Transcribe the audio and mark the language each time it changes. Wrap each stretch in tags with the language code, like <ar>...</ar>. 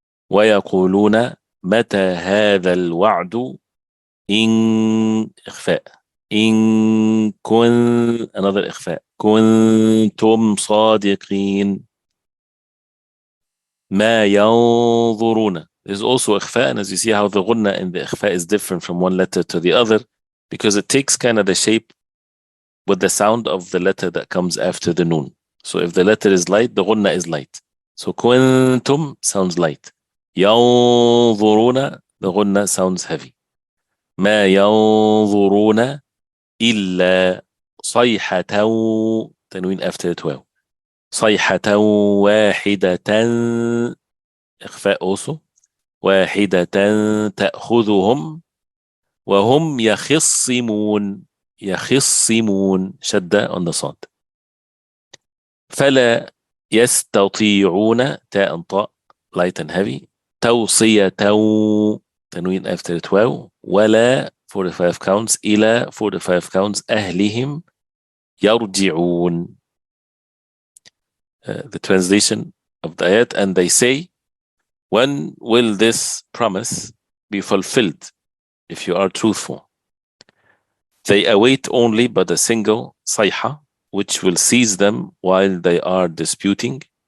<ar>ويقولون متى هذا الوعد إن إخفاء إن another إخفاء كنتم صادقين. ما ينظرون</ar> <en>is also إخفاء, and as you see how the غنة in the إخفاء is different from one letter to the other, because it takes kind of the shape with the sound of the letter that comes after the noon. So if the letter is light, the غنة is light. So كنتم sounds light. ينظرون, the غنة sounds heavy.</en> <ar>ما ينظرون إلا صيحة, تنوين</ar> <en>after the</en> <ar>واو, صيحة واحدة, إخفاء also, واحدة تأخذهم وهم يخصمون. يخصمون شدة</ar> <en>on the</en> <ar>صاد. فلا يستطيعون, تاء طاء</ar> <en>light and heavy,</en> <ar>توصية, تنوين after the واو, ولا 45 counts, إلى 45 counts, أهلهم يرجعون.</ar> <en>The translation of the ayat, and they say, when will this promise be fulfilled if you are truthful? They await only but a single sayha, which will seize them while they are disputing.</en>